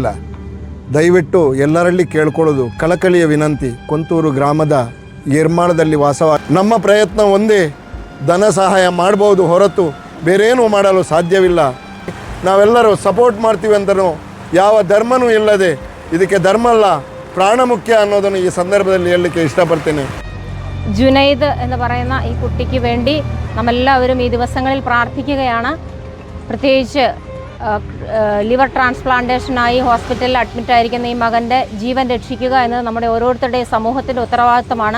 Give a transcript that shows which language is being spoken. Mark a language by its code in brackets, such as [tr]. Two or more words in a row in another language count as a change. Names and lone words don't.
[kn] ದಯವಿಟ್ಟು ಎಲ್ಲರಲ್ಲಿ ಕೇಳ್ಕೊಳ್ಳೋದು ಕಳಕಳಿಯ ವಿನಂತಿ. ಕುಂತೂರು ಗ್ರಾಮದ ಏರ್ಮಾಳದಲ್ಲಿ ವಾಸವಾಗಿ ನಮ್ಮ ಪ್ರಯತ್ನ ಒಂದೇ, ಧನ ಸಹಾಯ ಮಾಡ್ಬೋದು ಹೊರತು ಬೇರೇನೂ ಮಾಡಲು ಸಾಧ್ಯವಿಲ್ಲ. ನಾವೆಲ್ಲರೂ ಸಪೋರ್ಟ್ ಮಾಡ್ತೀವಿ ಅಂತಲೂ ಯಾವ ಧರ್ಮನೂ ಇಲ್ಲದೆ ಇದಕ್ಕೆ ಧರ್ಮ ಅಲ್ಲ [ml] പ്രാണ മുഖ്യ [kn] ಅನ್ನೋದನ್ನು [ml] ഈ സന്ദർഭത്തിൽ [kn] ಹೇಳಲಿಕ್ಕೆ ഇഷ്ടപ്പെടുತ್ತೇನೆ. [ml] ജുനൈദ് എന്ന് പറയുന്ന ഈ കുട്ടിക്ക് വേണ്ടി നമ്മളെല്ലാവരും ഈ ദിവസങ്ങളിൽ പ്രാർത്ഥിക്കുകയാണ്. പ്രത്യേകിച്ച് ലിവർ ട്രാൻസ്പ്ലാന്റേഷനായി ഹോസ്പിറ്റലിൽ അഡ്മിറ്റായിരിക്കുന്ന ഈ മകൻ്റെ ജീവൻ രക്ഷിക്കുക എന്നത് നമ്മുടെ ഓരോരുത്തരുടെയും സമൂഹത്തിൻ്റെ ഉത്തരവാദിത്തമാണ്.